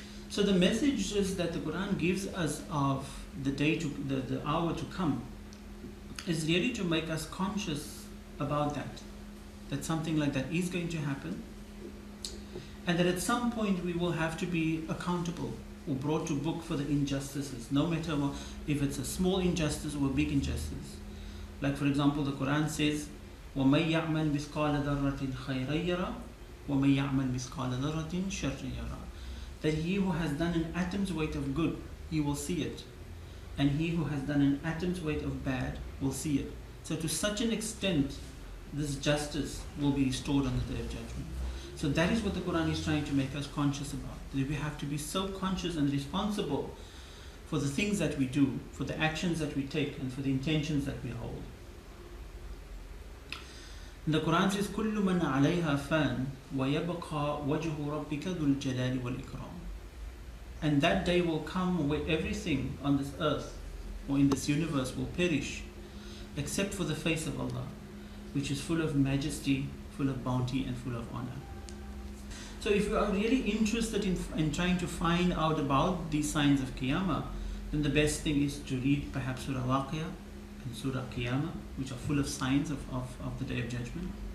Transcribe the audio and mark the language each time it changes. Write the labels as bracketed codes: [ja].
[en] So the messages that the Quran gives us of the day to the hour to come is really to make us conscious about that something like that is going to happen, and that at some point we will have to be accountable or brought to book for the injustices, no matter what, if it's a small injustice or a big injustice. Like for example, the Quran says, [ar] وَمَن يَعْمَلْ مِثْقَالَ ذَرَّةٍ خَيْرًا يَرَهُ وَمَن يَعْمَلْ مِثْقَالَ ذَرَّةٍ شَرًّا يَرَهُ. [en] That he who has done an atom's weight of good, he will see it, and he who has done an atom's weight of bad will see it. So to such an extent, this justice will be restored on the Day of Judgment. So that is what the Quran is trying to make us conscious about. That we have to be so conscious and responsible for the things that we do, for the actions that we take, and for the intentions that we hold. And the Quran says, [ar] كُلُّ مَنْ عَلَيْهَا فَانٍ وَيَبْقَى وَجْهُ رَبِّكَ ذُو الْجَلَالِ وَالْإِكْرَامِ. [en] And that day will come where everything on this earth or in this universe will perish, except for the face of Allah, which is full of majesty, full of bounty, and full of honor. So if you are really interested in trying to find out about these signs of Qiyamah, then the best thing is to read perhaps Surah Waqiyah and Surah Qiyamah, which are full of signs of the Day of Judgment.